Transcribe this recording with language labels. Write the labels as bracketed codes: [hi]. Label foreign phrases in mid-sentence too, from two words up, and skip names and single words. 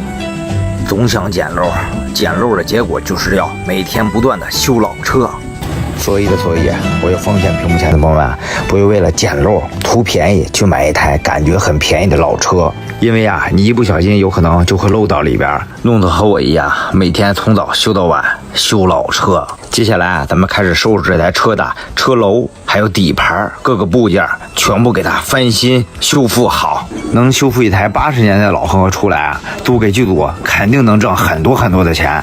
[zh] 總想撿漏，撿漏的結果就是要每天不斷的修老車。所以我要奉勸屏幕前的朋友們，不要為了撿漏圖便宜去買一台感覺很便宜的老車，因為啊，你一不小心有可能就會漏到裡邊，弄得和我一樣，每天從早修到晚修老車。接下來啊，咱們開始收拾這台車的車軸還有還有底盤各個部件全部給它翻新修復好。能修復一台80年代的老恒河出来啊，租給剧組肯定能掙很多很多的钱。